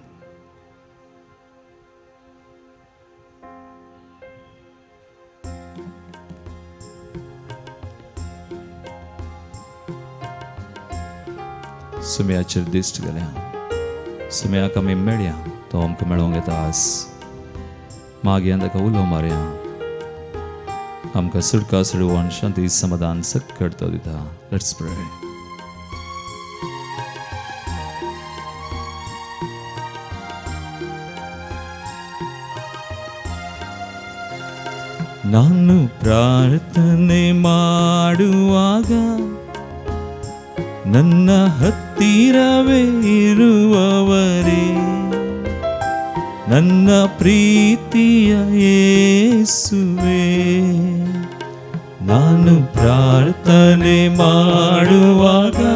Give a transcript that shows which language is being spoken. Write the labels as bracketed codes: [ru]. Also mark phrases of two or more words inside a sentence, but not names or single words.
[kok] सुम्याचेर दिश्ट गेल्या सुम्याक आमी मेळया तो आमकां मेळोवंक येता आज मागया ताका उलो मारया आमकां सुटका सोडवून शांती समाधान सकट तो दिता [en] let's pray [kn] ನಾನು ಪ್ರಾರ್ಥನೆ ಮಾಡುವಾಗ ನನ್ನ ಹತ್ತಿರವೇ ಇರುವವರೇ ನನ್ನ ಪ್ರೀತಿಯ ಯೇಸುವೇ ನಾನು ಪ್ರಾರ್ಥನೆ ಮಾಡುವಾಗ